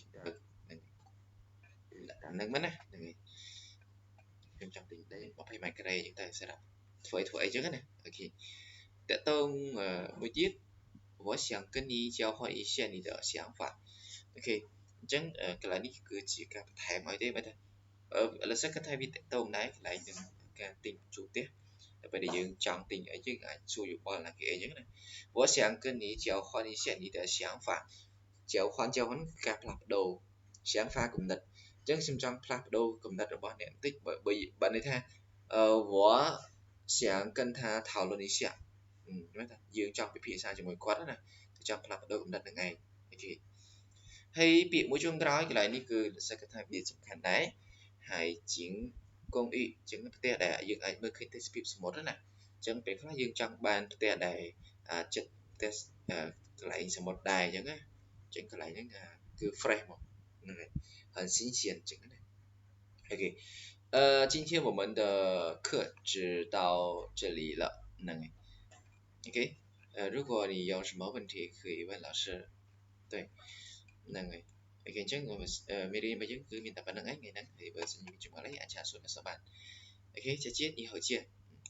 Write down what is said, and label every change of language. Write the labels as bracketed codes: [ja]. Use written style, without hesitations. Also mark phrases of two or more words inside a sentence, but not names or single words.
[km] ដាក់ហ្នឹងមិនណាខ្ញុំចង់ទិញដី20ម៉ែត្រការ៉េអញ្ចឹងទៅសម្រាប់ធ្វើអីចឹងណាអូខេតើតើមួយទៀត [zh] 我想跟你交换一下你的想法 [km] អូខេអញ្ចឹងកន្លែងនេះគឺជាការបន្ថែមឲ្យទេបើថាឥឡូវសិនគាត់ថាវាតទៅដែរកន្លែងនឹងការទិញ ជួបផ្ទះតែពេលដែលយើងចង់ទិញអីយើងអាចសួរយោបល់ណាគេអីចឹងណា [zh] 我想跟你交换一下你的想法 [km] 交换ការផ្លាស់ប្ដូរ想法គំនិតអញ្ចឹងខ្ញុំចង់ផ្លាស់ប្ដូរ គំនិតរបស់អ្នកបន្តិចបើន័យថា [zh] 我想跟他讨论一下 [km] យើងចង់ពិភាក្សាជាមួយគាត់ណាចង់ផ្លាស់ប្ដូរគំនិតហ្នឹងឯងអូខេហើយពា ក្យមួយចុងក្រោយកន្លែងនេះគឺសិក្សាថាវាសំខាន់ដែរហើយជាងកងអ៊ីជាងផ្ទះដែលយើងអាចមើលឃើញទេស ភាពសមុទ្រណាអញ្ចឹងពេលខ្លះយើងចង់បានផ្ទះដែលចិត្តផ្ទះកន្លែងសមុទ្រ ដែរអញ្ចឹងណាអញ្ចឹងកន្លែងហ្នឹងគឺ fresh មកហ្នឹងហើយ [zh] 很新鲜 [km] អញ្ចឹងណាអូខេ [zh] 今天我们的课只到这里了 [km] ហ្នឹងហើយ OK [zh] 如果你有什么问题可以问老师对 [km] ហ្នឹងហើយអូខេអញ្ចឹងមេរៀនរបស់យើងគឺមានតែប៉ុណ្្នឹងឯងថ្ងៃហ្នឹងហើយបើសិនជាមកលេខអាចឆាសួរនៅសបានអូខេ [zh] 再见以后见